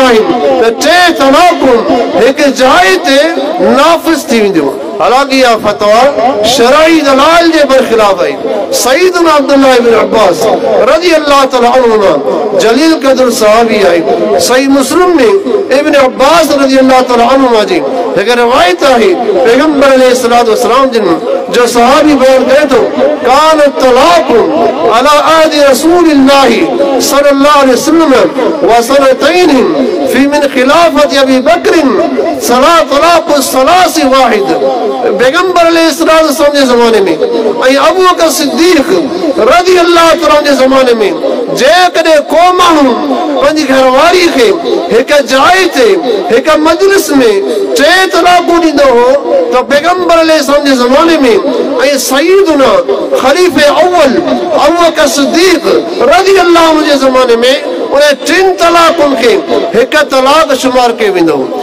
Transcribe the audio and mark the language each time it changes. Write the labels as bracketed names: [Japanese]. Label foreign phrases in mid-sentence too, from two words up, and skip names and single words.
[Sindhi] आहिनि त टे तलाकूं हिकु जाइ ते नाफ़िज़ थी वेंदियूं हालांकि इहा फतवा शरई दलाल जे बरख़िलाफ़ आहे सईदना अब्दुल्लाह इब्न अब्बास [Arabic] رضي الله تعالى عنهما [Sindhi] जलील क़द्र सहाबी आहे सही मुस्लिम में इब्न अब्बास [Arabic] رضي الله تعالى عنهما [Sindhi] जी हिकु रिवायत आहे पैगंबर [Arabic] عليه الصلاة والسلام [Sindhi] जिन जो सहाबी बयान करे थो [Arabic] كان طلاق على عهد رسول الله صلى الله عليه وسلم وسنتين في من خلافة أبي بكر طلاق ثلاث واحدة [Sindhi] पैगंबर [Arabic] عليه الصلاة والسلام [Sindhi] जे ज़माने में ऐं अबू बकर सिद्दीक़ [Arabic] رضي الله تعالى [Sindhi] जे ज़माने में जेकॾहिं को माण्हू पंहिंजी घरवारी खे हिक जाइ ते हिक मजलिस में 3 तलाकूं ॾींदो हो त पैगंबर अलैहिस्सलाम जे ज़माने में ऐं सईदुना खलीफ़े अव्वल अबू बकर सिद्दीक़ [Arabic] رضي الله عنه [Sindhi] जे ज़माने में उन 3 तलाकुनि खे हिक तलाक शुमार कयो वेंदो हो।